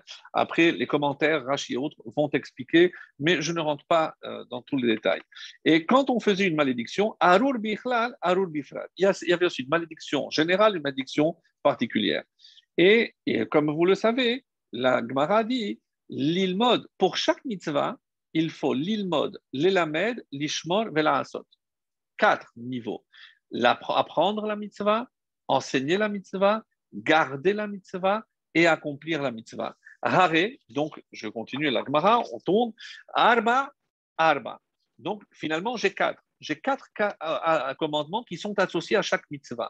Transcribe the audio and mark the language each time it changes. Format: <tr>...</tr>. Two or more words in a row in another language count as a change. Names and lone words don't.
<fr>Après, les commentaires, Rashi et autres vont expliquer, mais je ne rentre pas dans tous les détails. Et quand on faisait une malédiction,</fr> <he>ארור בכלל, ארור בפרט,</he> <fr>il y avait aussi une malédiction générale et une malédiction particulière. Et comme vous le savez, la Gemara dit, l'ilmod, pour chaque mitzvah, il faut</fr> <he>ללמוד, ללמד, לשמור, ולעשות.</he> <fr>4 niveaux. Apprendre la mitzvah, enseigner la mitzvah, garder la mitzvah et accomplir la mitzvah. Hare, donc je continue la Gemara, on tourne.</fr> <he>ארבע, ארבע.</he> <fr>Donc finalement, j'ai 4. J'ai 4 commandements qui sont associés à chaque mitzvah.</fr>